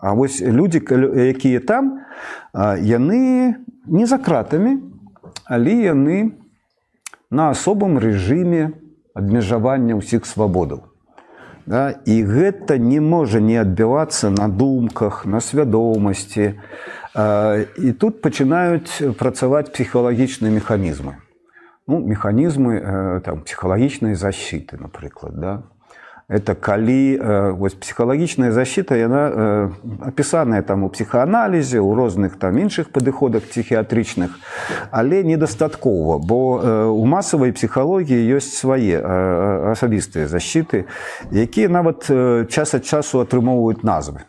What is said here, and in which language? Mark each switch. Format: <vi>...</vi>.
<be>А вось людзі, якія там, яны не за кратамі, але яны на асобым рэжыме абмежавання ўсіх свабодаў. Да? І гэта не можа не адбівацца на думках, на свядомасці. І тут пачынаюць працаваць псіхалагічныя механізмы.</be> <ru>Механизмы психологичной защиты, например.</ru> <be>Да? Это калі</be> <ru>психологичная защита, она описанная там у психоанализе,</ru> <be>у розных там іншых падыходах психіатрычных, але недастаткова, бо у масавай псіхалогіі ёсць свае асабістыя защиты, якія нават час ад часу атрымоўваюць назвы.</be>